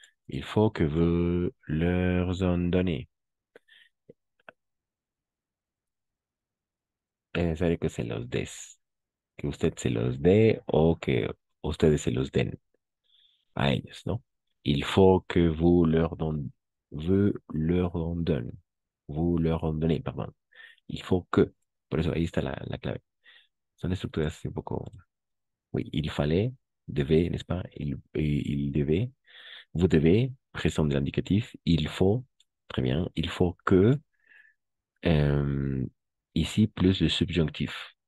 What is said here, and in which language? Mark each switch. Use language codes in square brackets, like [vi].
[fr] Il faut que vous leur en donnez. [es] Es necesario que se los des. Que usted se los dé o que ustedes se los den a ellos, ¿no? [fr] Il faut que vous leur en donne. Vous leur en donnez, perdón. Il faut que. [es] Por eso ahí está la clave. Son estructuras un poco. [fr] Oui, il fallait, devait, n'est-ce pas? Il devait, vous devez, présent de l'indicatif. Il faut, très bien. Il faut que, euh, ici, plus le subjonctif.